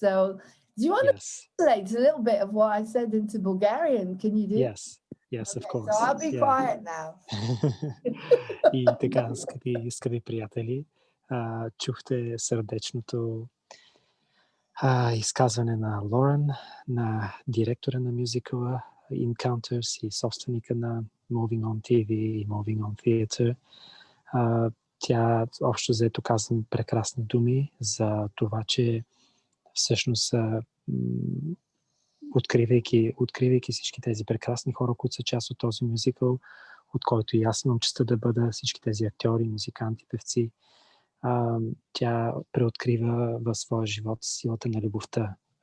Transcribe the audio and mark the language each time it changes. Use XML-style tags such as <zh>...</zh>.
<en>So do you want to translate a little bit of what I said into Bulgarian? Can you do? Yes, okay, of course. So I'll be quiet now.</en> <bg>И така, скъпи приятели, чухте сърдечното изказване на Лорен, на директора на мюзикъла Encounters и собственика на Moving on TV и Moving on Theatre. Тя общо взето казвам прекрасни думи за това, че всъщност откривайки всички тези прекрасни хора, които са част от този мюзикъл, от който и аз имам честта да бъда, всички тези актьори, музиканти, певци, тя преоткрива в своя живот силата на любовта.</bg>